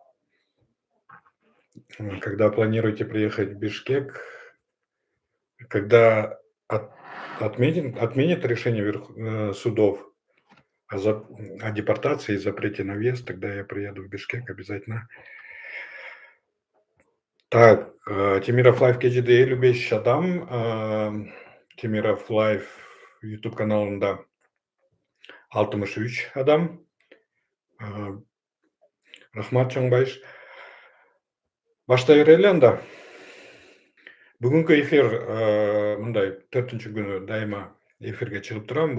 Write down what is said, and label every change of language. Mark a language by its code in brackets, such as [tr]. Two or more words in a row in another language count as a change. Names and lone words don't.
[ru] Когда планируете приехать в Бишкек? Когда от отменят решение судов о депортации и запрете на въезд, тогда я приеду в Бишкек обязательно. Так, [ky] Темиров Лайв кежиде 55 адам. Темиров Лайв YouTube каналында 63 адам. Рахмат чоңбайыш. Баштай берели анда. Бүгүнкү эфир мындай 4-күнү дайыма эфирге чыгып турам.